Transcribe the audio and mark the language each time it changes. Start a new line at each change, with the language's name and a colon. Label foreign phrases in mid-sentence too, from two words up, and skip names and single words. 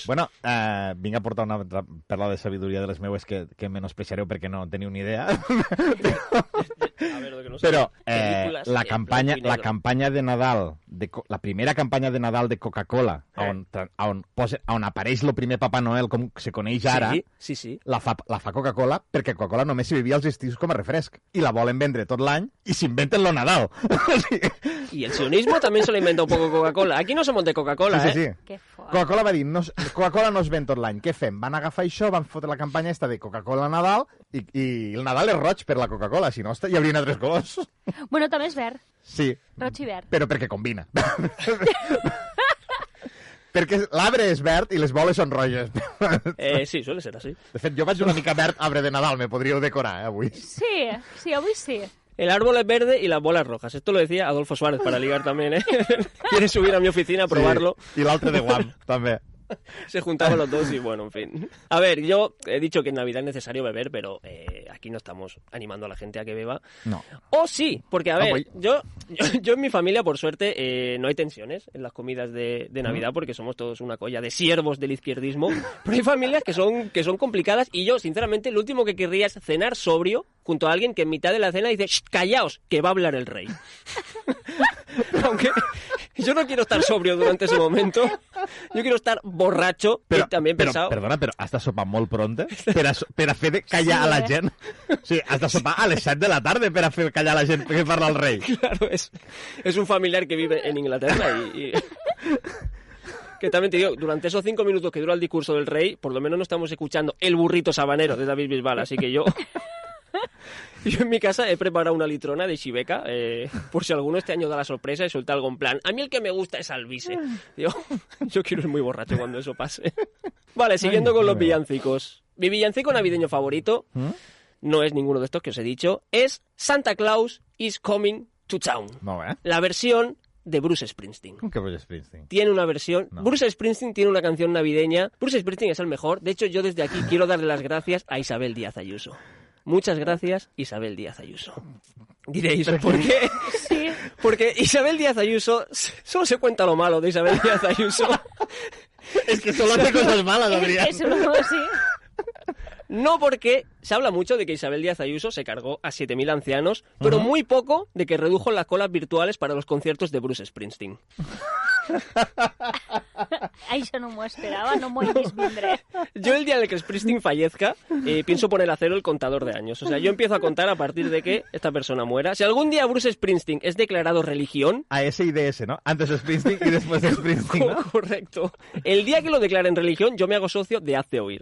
Catalan: Bueno, vinc a portar una altra perla de sabidoria de les meues que menospreciareu perquè no teniu ni idea.
Spanish: A ver, lo que no sé.
Catalan: Però
Spanish: Películas
Catalan: la en campanya
Spanish: blanco y negro.
Catalan: campanya de Nadal, la primera campanya de Nadal de Coca-Cola, on apareix el primer Papa Noel com se coneix ara, Sí. la fa Coca-Cola perquè Coca-Cola només s'hi bevia als estius com a refresc. I la volen vendre tot l'any i s'inventen lo Nadal.
Spanish: Y el sionismo también se lo inventa un poco Coca-Cola. Aquí no somos de Coca-Cola, Sí.
Catalan: Que fort. Coca-Cola va dir, Coca-Cola no es ven tot l'any. Què fem? Van agafar això, van fotre la campanya esta de Coca-Cola a Nadal i el Nadal és roig per la Coca-Cola, si no hi haurien altres colors. Bueno, també és verd, Sí, roig i verd. però perquè combina. Perquè l'arbre és verd i les boles són roges. Sí,
Spanish: suele ser así.
Catalan: De fet, jo vaig una mica verd arbre de Nadal, me podríeu decorar, avui. Sí, avui sí.
Spanish: El árbol es verde y las bolas rojas. Esto lo decía Adolfo Suárez para ligar también, ¿eh? Quiere subir a mi oficina a probarlo.
Catalan: Sí. I l'altre de Guam, també.
Spanish: Se juntaban los dos y bueno, en fin. A ver, yo he dicho que en Navidad es necesario beber, pero aquí no estamos animando a la gente a que beba. No. O sí, porque a ver, voy. yo en mi familia, por suerte, no hay tensiones en las comidas de Navidad porque somos todos una colla de siervos del izquierdismo. Pero hay familias que son complicadas y yo, sinceramente, lo último que querría es cenar sobrio junto a alguien que en mitad de la cena dice "Shh, callaos, que va a hablar el rey". Aunque yo no quiero estar sobrio durante ese momento, yo quiero estar
Catalan: borratxo, i també he pensat... Perdona, però has de sopar molt pronte per a fer de callar a la gent? O sigui, has de sopar a les 7 de la tarda per a fer callar a la gent que parla el rei.
Spanish: Claro, es un familiar que vive en Inglaterra y que también te digo, durante esos 5 minutos que dura el discurso del rey, por lo menos no estamos escuchando El burrito sabanero de David Bisbal, así que yo en mi casa he preparado una litrona de Chiveca, por si alguno este año da la sorpresa y suelta algo en plan, a mí el que me gusta es Alvise. Yo quiero ir muy borracho cuando eso pase. Vale, siguiendo con los villancicos. Mi villancico navideño favorito no es ninguno de estos que os he dicho, es Santa Claus is Coming to Town.
Catalan: Molt bé.
Spanish: La versión de Bruce Springsteen.
Catalan: Com que Bruce Springsteen?
Spanish: Tiene una versión... No. Bruce Springsteen tiene una canción navideña. Bruce Springsteen es el mejor. De hecho, yo desde aquí quiero darle las gracias a Isabel Díaz Ayuso. Muchas gracias, Isabel Díaz Ayuso. Diréis, ¿por qué? Sí. Porque Isabel Díaz Ayuso... Solo se cuenta lo malo de Isabel Díaz Ayuso. Es que solo hace cosas malas, Adrián. Eso no, sí. No, porque se habla mucho de que Isabel Díaz Ayuso se cargó a 7.000 ancianos, pero muy poco de que redujo las colas virtuales para los conciertos de Bruce Springsteen.
Catalan: Això no m'ho esperava, no m'ho he vist vindre.
Spanish: Yo el día en el que Springsteen fallezca, pienso poner a cero el contador de años. O sea, yo empiezo a contar a partir de que esta persona muera. Si algún día Bruce Springsteen es declarado religión... AS y DS, ¿no? Antes de Springsteen y después de Springsteen, ¿no? Correcto. El día que lo declaren religión, yo me hago socio de Hazte Oír.